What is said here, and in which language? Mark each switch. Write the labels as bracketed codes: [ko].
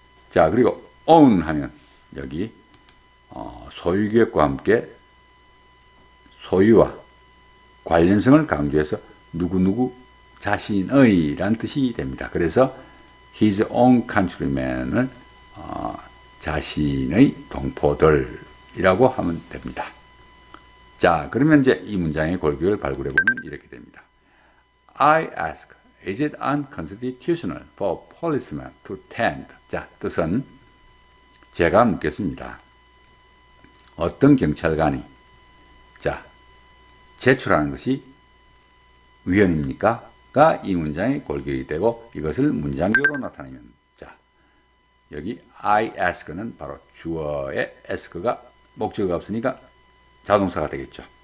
[ko] 자, 그리고 own 하면 여기 소유격과 함께 소유와 관련성을 강조해서 누구누구 자신의 라는 뜻이 됩니다. 그래서 [en] his own countrymen [ko] 을 자신의 동포들이라고 하면 됩니다. 자, 그러면 이제 이 문장의 골격을 발굴해 보면 이렇게 됩니다. [en] I ask, is it unconstitutional for policemen to tend? [ko] 자, 뜻은 제가 묻겠습니다. 어떤 경찰관이 자, 제출하는 것이 위헌입니까? 가 이 문장의 골격이 되고, 이것을 문장교로 나타내면, 자, 여기 [en] I ask [ko] 는 바로 주어의 ask가 목적어가 없으니까 자동사가 되겠죠.